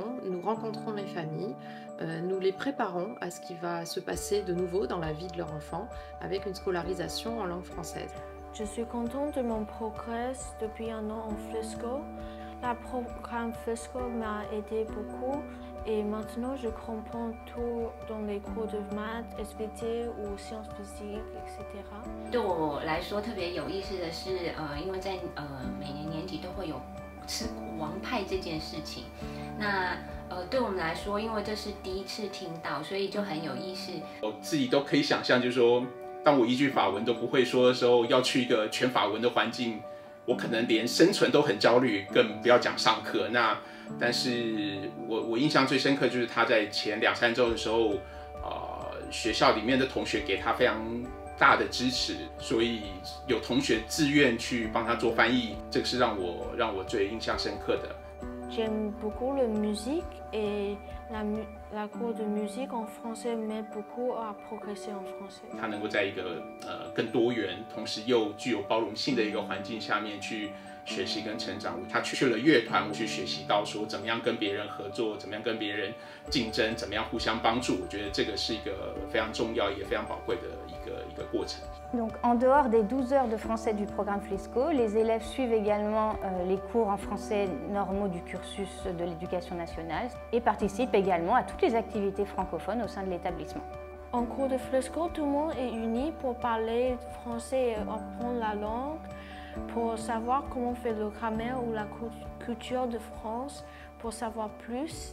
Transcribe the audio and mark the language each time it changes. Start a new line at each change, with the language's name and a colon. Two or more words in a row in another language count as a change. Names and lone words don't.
French: Nous rencontrons les familles, nous les préparons à ce qui va se passer de nouveau dans la vie de leur enfant avec une scolarisation en langue française. Je suis contente de mon progrès depuis 1 an en Flisco. Le programme Flisco m'a aidé beaucoup et maintenant je comprends tout dans les cours de maths, SVT ou sciences physiques, etc.
Chinese: 对我来说特别有意思的是，因为在每年年级都会有吃王派这件事情，那对我们来说，因为这是第1次听到，所以就很有意思。我自己都可以想象，就是说，当我1句法文都不会说的时候，要去一个全法文的环境。我可能连生存都很焦虑，更不要讲上课。但是我印象最深刻就是他在前2、3周的时候，学校里面的同学给他非常大的支持，所以有同学自愿去帮他做翻译，这个是让我最印象深刻的。
French: J'aime beaucoup la musique et la cours de musique en français m'aide beaucoup à progresser en français.
Chinese: 他能够在一个更多元，同时又具有包容性的一个环境下面去学习跟成长。他去了乐团，去学习到说怎么样跟别人合作，怎么样跟别人竞争，怎么样互相帮助。我觉得这个是一个非常重要也非常宝贵的一个过程。
French: Donc, en dehors des 12 heures de français du programme Flisco, les élèves suivent également les cours en français normaux du cursus de l'éducation nationale et participent également à toutes les activités francophones au sein de l'établissement. En cours de Flisco, tout le monde est uni pour parler français et apprendre la langue, pour savoir comment fait le grammaire ou la culture de France, pour savoir plus.